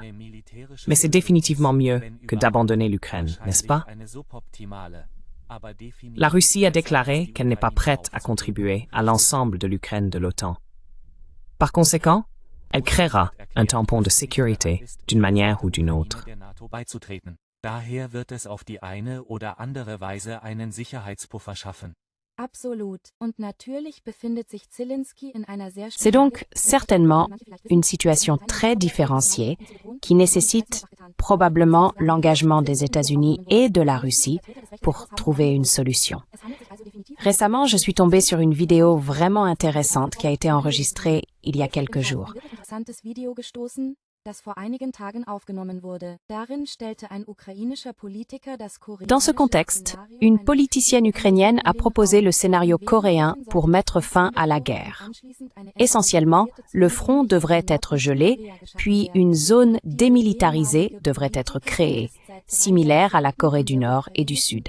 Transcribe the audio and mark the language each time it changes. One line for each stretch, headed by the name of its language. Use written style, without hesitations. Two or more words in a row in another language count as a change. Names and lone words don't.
French: Mais c'est définitivement mieux que d'abandonner l'Ukraine, n'est-ce pas? La Russie a déclaré qu'elle n'est pas prête à contribuer à l'ensemble de l'Ukraine de l'OTAN. Par conséquent, elle créera un tampon de sécurité d'une manière ou d'une autre.
German: Daher wird es auf die eine oder andere Weise einen Sicherheitspuffer schaffen. Absolut. Und natürlich befindet sich Zelensky in einer sehr
French: C'est donc certainement une situation très différenciée qui nécessite probablement l'engagement des États-Unis et de la Russie pour trouver une solution. Récemment, je suis tombée sur une vidéo vraiment intéressante qui a été enregistrée il y a quelques jours.
German: das vor einigen Tagen aufgenommen wurde. Darin stellte ein ukrainischer Politiker das
French: Dans ce contexte, une politicienne ukrainienne a proposé le scénario coréen pour mettre fin à la guerre. Essentiellement, le front devrait être gelé, puis une zone démilitarisée devrait être créée, similaire à la Corée du Nord et du Sud.